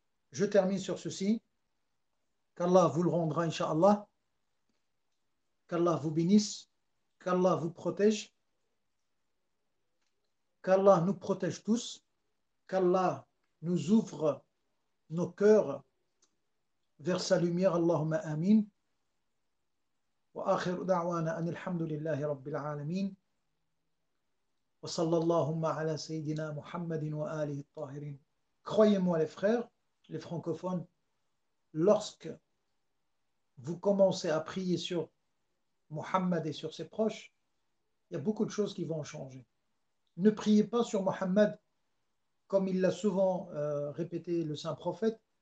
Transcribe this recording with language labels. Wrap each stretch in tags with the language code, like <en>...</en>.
<fr>Je termine sur ceci. Qu'Allah vous le rendra, Inch'Allah. Qu'Allah vous bénisse. Qu'Allah vous protège. Qu'Allah nous protège tous. Qu'Allah nous ouvre nos cœurs vers sa lumière.</fr> <ar>Allahumma amin. وآخر دعوانا أن الحمد لله رب العالمين وصلى اللهم على سيدنا محمد وآله الطاهرين.</ar> <fr>Croyez-moi les frères, les francophones, lorsque vous commencez à prier sur Muhammad et sur ses proches, il y a beaucoup de choses qui vont changer. Ne priez pas sur Muhammad comme il l'a souvent répété le saint prophète.</fr>